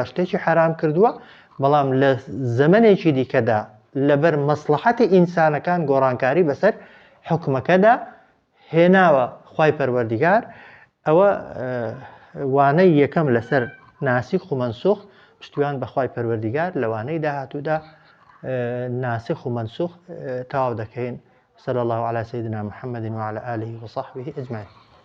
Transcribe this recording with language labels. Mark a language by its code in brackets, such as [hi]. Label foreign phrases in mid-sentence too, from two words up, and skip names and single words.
[ckb] شتێکی حرام کردووە بەڵام لە زەمنێکی دیکەدا لەبەر مەسلحەتی ئینسانەکان گۆڕانکاری بەسەر حکمەکەدا هێناوە خوای پەروەردیگار ئەوە وانەی یەکەم لەسەر ناسخ و مەنسوخ پشتیوان بە خوای پەروەردیگار لەوانەی داهاتوودا ناسخ و مەنسوخ تەواو دەکەین [ar] صلى الله على سيدنا محمد وعلى آله وصحبه أجمعين